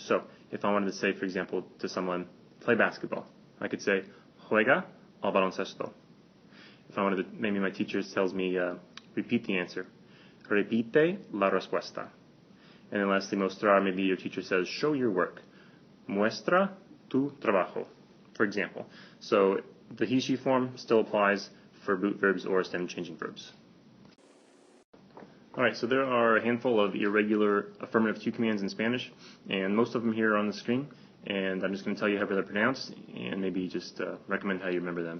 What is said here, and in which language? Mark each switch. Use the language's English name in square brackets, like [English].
[English] So if I wanted to say, for example, to someone, play basketball, I could say, [Spanish] juega al baloncesto. [English] If I wanted to, maybe my teacher tells me, repeat the answer. [Spanish] Repite la respuesta. [English] And then lastly, mostrar, maybe your teacher says, show your work. [Spanish] Muestra tu trabajo, [English] for example. So the he, she form still applies for boot verbs or stem-changing verbs. Alright, so there are a handful of irregular affirmative to commands in Spanish, and most of them here are on the screen. And I'm just going to tell you how they're pronounced, and maybe just recommend how you remember them.